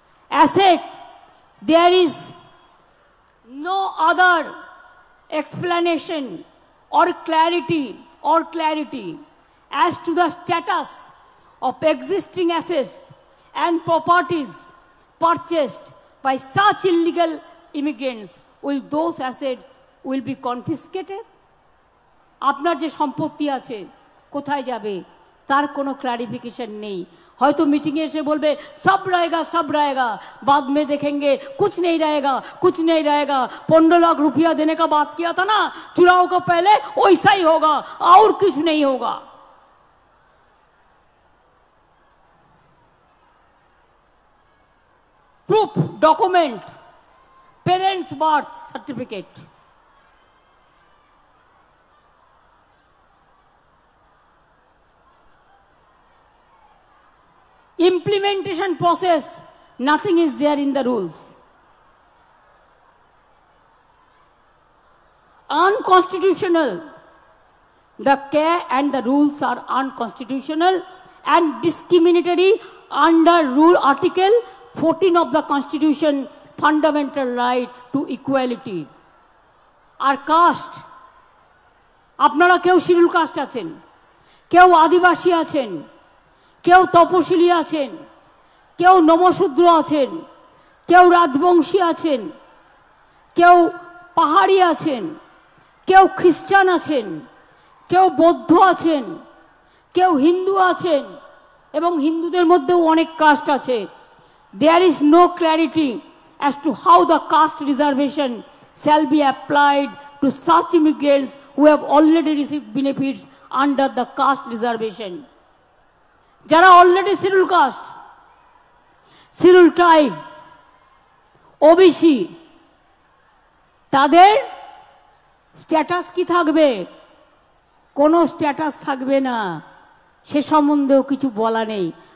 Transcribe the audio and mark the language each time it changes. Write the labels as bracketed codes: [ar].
[en] As said, there is no other explanation or clarity as to the status of existing assets and properties purchased by such illegal immigrants. Will those assets will be confiscated? [bn] আপনার যে সম্পত্তি আছে কোথায় যাবে তার কোনো clarification নেই। হয়তো মিটিংয়ে এসে বলবে সব [hi] रहेगा, बाद में देखेंगे कुछ नहीं रहेगा, 15 लाख रुपया देने का बात किया था ना चुनाव को पहले, वैसा ही होगा और कुछ नहीं होगा। [en] Proof document, parents birth certificate, implementation process, nothing is there in the rules. Unconstitutional. The care and the rules are unconstitutional and discriminatory under rule article 14 of the Constitution, fundamental right to equality. [bn] আর caste, আপনারা কেউ schedule caste আছেন, কেউ আদিবাসী আছেন, কেউ তপশিলি আছেন, কেউ নমশূদ্র আছেন, কেউ রাজবংশী আছেন, কেউ পাহাড়ি আছেন, কেউ খ্রিস্টান আছেন, কেউ বৌদ্ধ আছেন, কেউ হিন্দু আছেন, এবং হিন্দুদের মধ্যেও অনেক কাস্ট আছে। [en] There is no clarity as to how the caste reservation shall be applied to such immigrants who have already received benefits under the caste reservation. [bn] যারা already schedule caste, schedule tribe, OBC, তাদের status কি থাকবে? কোনো status থাকবে না, সে সম্বন্ধেও কিছু বলা নেই।